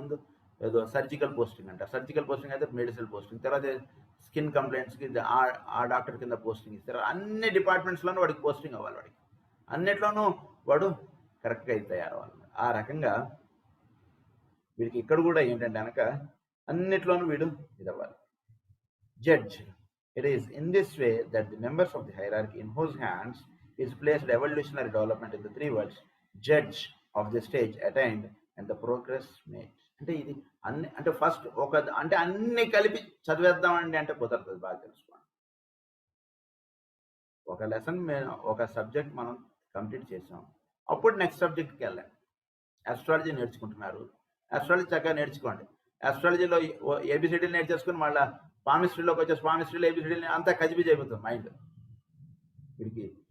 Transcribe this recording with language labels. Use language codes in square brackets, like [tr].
[te] ముందు ఏదో surgical posting అంటారు, సర్జికల్ పోస్టింగ్ అయితే మెడిసిన్ పోస్టింగ్, తర్వాత స్కిన్ కంప్లైంట్స్కి ఆ డాక్టర్ కింద పోస్టింగ్ ఇస్తారు. అన్ని డిపార్ట్మెంట్స్లోనూ వాడికి పోస్టింగ్ అవ్వాలి. వాడికి అన్నిట్లోనూ వాడు కరెక్ట్గా అయితే తయారవ్వాలి. ఆ రకంగా వీడికి ఇక్కడ కూడా ఏంటంటే కనుక అన్నిట్లోనూ వీడు ఇదవ్వాలి. [en] Judge. It is in this way that the members of the hierarchy in whose hands is placed evolutionary development in the three worlds, judge of the stage attained and the progress made. [te] అంటే ఇది అన్ని అంటే first అంటే అన్ని కలిపి చదివేద్దామండి అంటే కుదరదు. బాగా తెలుసుకోండి. ఒక లెసన్ ఒక సబ్జెక్ట్ మనం కంప్లీట్ చేసాం, అప్పుడు నెక్స్ట్ సబ్జెక్ట్కి వెళ్ళండి. ఆస్ట్రాలజీ నేర్చుకుంటున్నారు, ఆస్ట్రాలజీ చక్కగా నేర్చుకోండి. ఆస్ట్రాలజీలో ఏబిసిడీలు నేర్చేసుకుని మళ్ళీ పామిస్ట్రీలోకి వచ్చేసి పామిస్ట్రీలో ఏబిసిడీలు అంతా కజిబిజ్ అయిపోతుంది మైండ్ వీడికి.